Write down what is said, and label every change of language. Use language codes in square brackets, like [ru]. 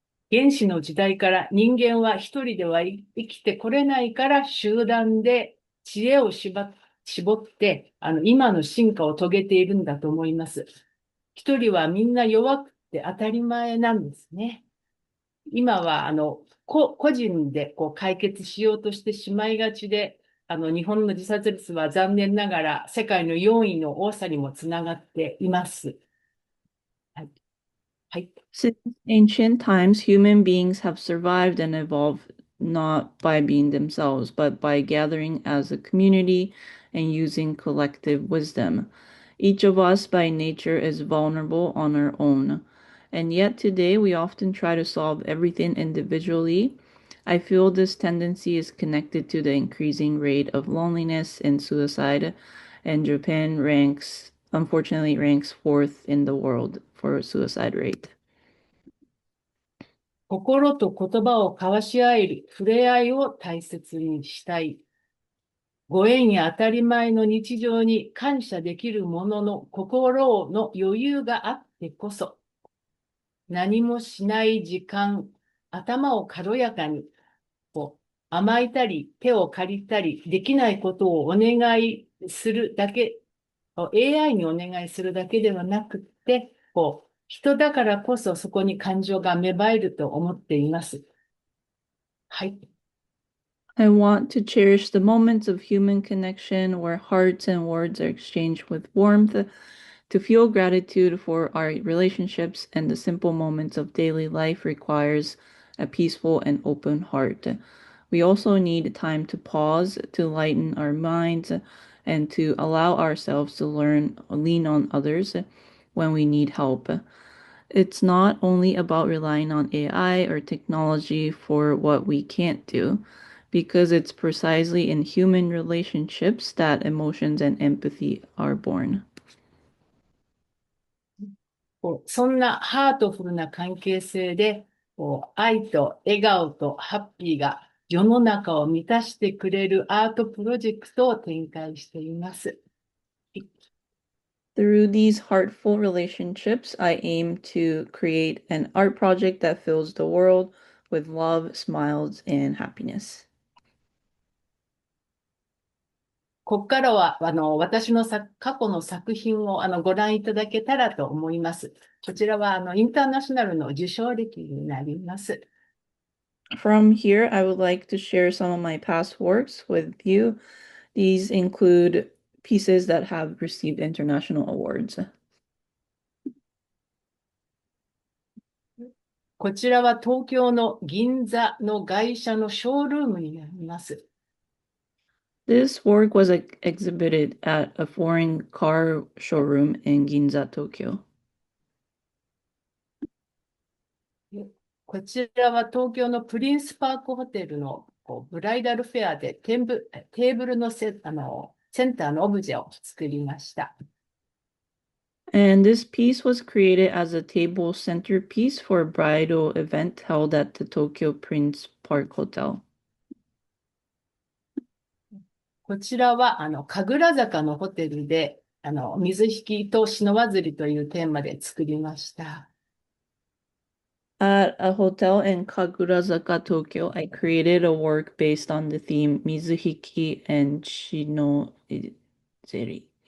[ja] 原始の時代から人間は一人では生きてこれないから集団で知恵を絞って今の進化を遂げているんだと思います。一人はみんな弱くて当たり前なんですね。今は個人で解決しようとしてしまいがちで、日本の自殺率は残念ながら世界の4位の多さにもつながっています。はい。はい。 [en] Since ancient times, human beings have survived and evolved not by being themselves, but by gathering as a community and using collective wisdom. Each of us by nature is vulnerable on our own. And yet today we often try to solve everything individually. I feel this tendency is connected to the increasing rate of loneliness and suicide, and Japan unfortunately ranks fourth in the world for suicide rate. [ja] 心と言葉を交わし合える触れ合いを大切にしたい。ご縁や当たり前の日常に感謝できるものの心の余裕があってこそ、何もしない時間、頭を軽やかに、甘えたり、手を借りたり、できないことをお願いするだけ、AI にお願いするだけではなくて、人だからこそそこに感情が芽生えると思っています。はい。 [en] I want to cherish the moments of human connection where hearts and words are exchanged with warmth, to feel gratitude for our relationships, and the simple moments of daily life requires a peaceful and open heart. We also need time to pause, to lighten our minds, and to allow ourselves to lean on others when we need help. It's not only about relying on AI or technology for what we can't do, because it's precisely in human relationships that emotions and empathy are born. [ja] そんなハートフルな関係性で、愛と笑顔とハッピーが世の中を満たしてくれるアートプロジェクトを展開しています。 [en] Through these heartful relationships, I aim to create an art project that fills the world with love, smiles, and happiness. [ja] ここからは、私の過去の作品をご覧いただけたらと思います。こちらはインターナショナルの受賞歴になります。 [en] From here, I would like to share some of my past works with you. These include pieces that have received international awards. [ja] こちらは東京の銀座の外車のショールームになります。 [en] This work was exhibited at a foreign car showroom in Ginza, Tokyo. [ja] こちらは東京のプリンスパークホテルのブライダルフェアでテーブルのセンターのオブジェを作りました。 [en] And this piece was created as a table centerpiece for a bridal event held at the Tokyo Prince Park Hotel. [ja] こちらは神楽坂のホテルで水引と篠わずりというテーマで作りました。 [en] At a hotel in Kagurazaka, Tokyo, I created a work based on the theme Mizuhiki and Shinozeri.